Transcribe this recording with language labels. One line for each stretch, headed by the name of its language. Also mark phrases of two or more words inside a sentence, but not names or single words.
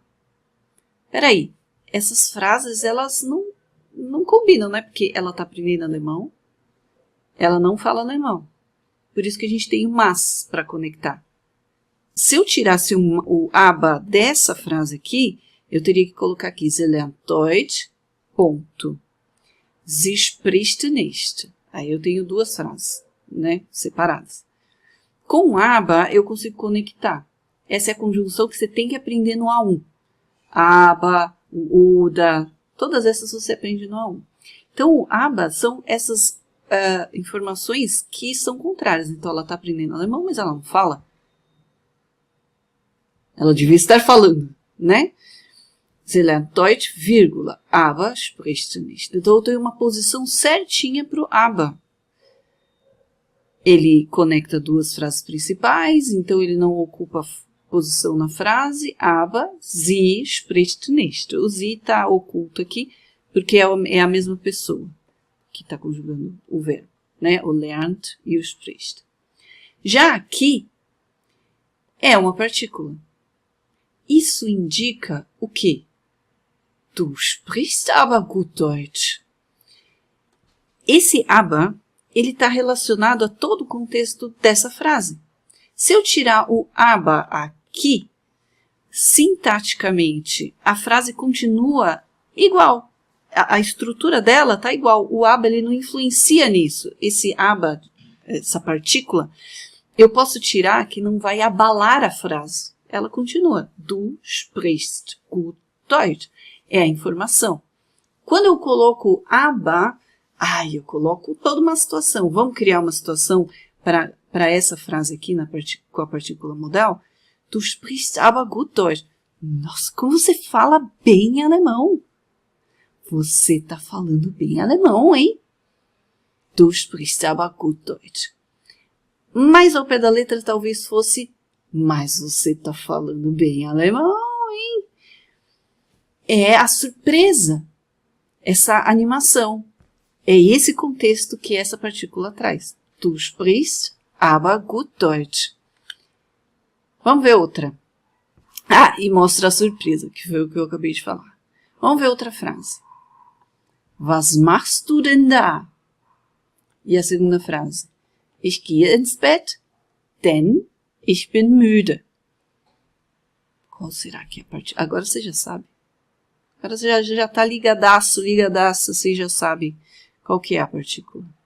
Portuguese: Peraí, essas frases, elas não combinam, né? Porque ela está aprendendo alemão, ela não fala alemão. Por isso que a gente tem o mas para conectar. Se eu tirasse o aber dessa frase aqui, eu teria que colocar aqui,
German: sie lernt Deutsch, ponto. Sie spricht nicht.
Portuguese: Aí eu tenho duas frases, né, separadas. Com o aber, eu consigo conectar. Essa é a conjunção que você tem que aprender no A1. Aber, o oder, todas essas você aprende no A1. Então, o aber são essas informações que são contrárias. Então, ela está aprendendo alemão, mas ela não fala. Ela devia estar falando, né?
German: Sie lernt Deutsch, vírgula, aber spricht nicht.
Portuguese: Então, eu tenho uma posição certinha para o aber. Ele conecta duas frases principais, então ele não ocupa posição na frase,
German: aber sie spricht nicht.
Portuguese: O sie está oculto aqui, porque é a mesma pessoa que está conjugando o verbo, né? O lernt e o spricht. Já aqui, é uma partícula. Isso indica o quê?
German: Du sprichst aber gut Deutsch.
Portuguese: Esse aber, ele está relacionado a todo o contexto dessa frase. Se eu tirar o aber aqui, sintaticamente, a frase continua igual. A estrutura dela está igual. O aber, ele não influencia nisso. Esse aber, essa partícula, eu posso tirar que não vai abalar a frase. Ela continua.
German: Du sprichst gut Deutsch.
Portuguese: É a informação. Quando eu coloco aber, eu coloco toda uma situação. Vamos criar uma situação para essa frase aqui com a partícula modal.
German: Du sprichst aber gut Deutsch.
Portuguese: Nossa, como você fala bem alemão. Você está falando bem alemão, hein?
German: Du sprichst aber gut Deutsch.
Portuguese: Mais ao pé da letra talvez fosse, mas você está falando bem alemão, hein? É a surpresa, essa animação. É esse contexto que essa partícula traz.
German: Du sprichst aber gut Deutsch.
Portuguese: Vamos ver outra. E mostra a surpresa, que foi o que eu acabei de falar. Vamos ver outra frase.
German: Was machst du denn da?
Portuguese: E a segunda frase.
German: Ich gehe ins Bett, denn ich bin müde.
Portuguese: Qual será que é a partícula? Agora você já sabe. Agora você já está ligadaço, você já sabe qual que é a partícula.